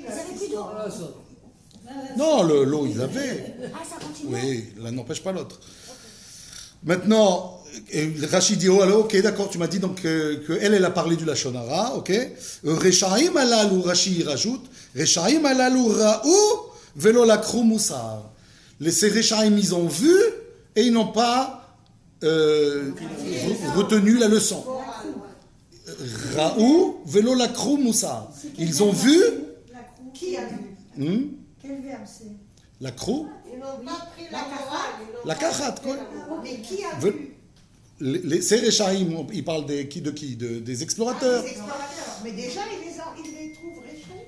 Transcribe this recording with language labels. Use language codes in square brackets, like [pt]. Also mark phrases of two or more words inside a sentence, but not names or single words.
[fr] Voilà, ça. non, l'eau, ils avaient. Ah, ça continue. Oui, l'un n'empêche pas l'autre. Maintenant, Rachid dit, oh alors, ok, d'accord, tu m'as dit donc qu'elle a parlé du [he] לשון הרע, [fr] ok. [he] רשעים אלו, [fr] Rachid rajoute, [he] רשעים אלו ראו ולא לקחו מוסר. [fr] Ces Rechaim, ils ont vu et ils n'ont pas retenu la leçon. [he] ראו ולא לקחו מוסר. [fr] Ils ont vu. Qui a vu? Quel verbe c'est? La crou, Ils n'ont pas pris la morale. [he] לקחת, quoi. [fr] Mais qui a Ve- vu? Ces Rechaim, ils parlent de qui? Des explorateurs. Les explorateurs. Mais déjà, ils les trouvent réchauds.